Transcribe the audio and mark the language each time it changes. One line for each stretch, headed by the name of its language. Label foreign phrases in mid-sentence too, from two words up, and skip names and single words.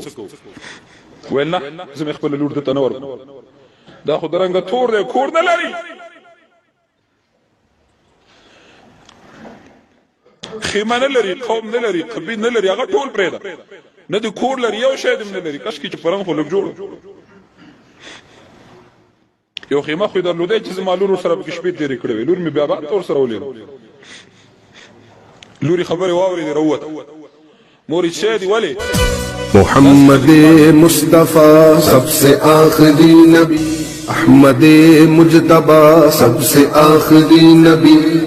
Pashto: ویل نه، زه مې خپله لور ده ته نه ورکړم، دا خو د رنګه تور دی، کور نه لري، خیمه نه لري، قوم نه لري، قبیل نه لري، هغه ټول پرېږده، نه د کور لري، یو شی هم نه لري، کاشکې چې په رنګ خو لږ جوړ یو خیمه خو یې درلودی چې زما لور ورسره پکې شپې تېرې کړې وې، لور مې بیا بعد ته ورسره ولېږله، لور یې خبرې واورېدې راووته، مور یې شی دي ولې؟
Urdu: محمد مصطفیٰ سب سے آخری نبی، احمد مجتبی سب سے آخری نبی.